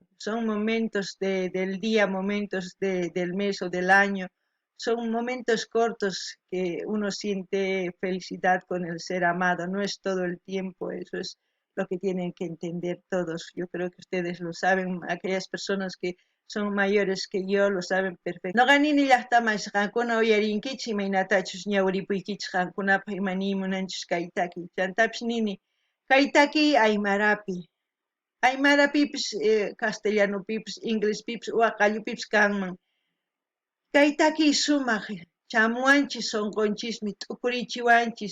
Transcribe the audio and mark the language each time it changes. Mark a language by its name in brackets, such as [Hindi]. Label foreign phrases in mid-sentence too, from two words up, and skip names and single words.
[Spanish] Son momentos del día, momentos del mes o del año, son momentos cortos que uno siente felicidad con el ser amado, no es todo el tiempo, eso es lo que tienen que entender todos. Yo creo que ustedes lo saben, aquellas personas que son mayores que yo, lo saben perfecto. [Quechua] No ganini llaqtamas qankuna uyarinkichis imaynatachus ñawripuykichis qankunapaq imani munanchis kaytaki. Chantapis nini, kaytaki aymarapi. Aymarapipis, castellanopipis, inglespipis, waqallupipis kanman. Kaytaki sumaq chamuanchis sonqonchismi t'upurichiwanchis.